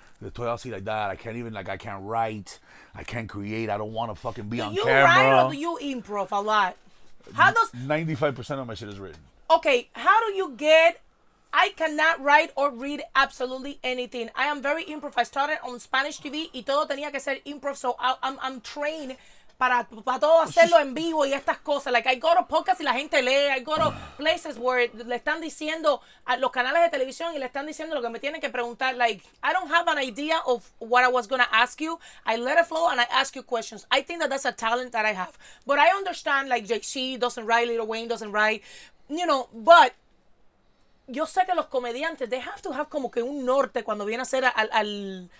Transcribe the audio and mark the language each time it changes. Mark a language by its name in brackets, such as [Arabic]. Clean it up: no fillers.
[Spanish] Estoy así [English] like that. I can't even, like, I can't write, I can't create. I don't want to fucking be on Do you camera. write or do you improv a lot? How does 95% of my shit is written. okay? How do you get? I cannot write or read absolutely anything. I am very improv. I started on Spanish TV [Spanish] y todo tenía que ser [English] improv. So I'm trained [Spanish] para todo hacerlo en vivo y estas cosas. [English] Like I go to podcasts [Spanish] y la gente lee. [English] I go to places where [Spanish] le están diciendo a los canales de televisión y le están diciendo lo que me tienen que preguntar. [English] Like I don't have an idea of what I was gonna ask you. I let it flow and I ask you questions. I think that that's a talent that I have. But I understand like JC doesn't write, Lil Wayne doesn't write, you know. But [Spanish] yo sé que los comediantes, [English] they have to have [Spanish] como que un norte cuando viene a ser al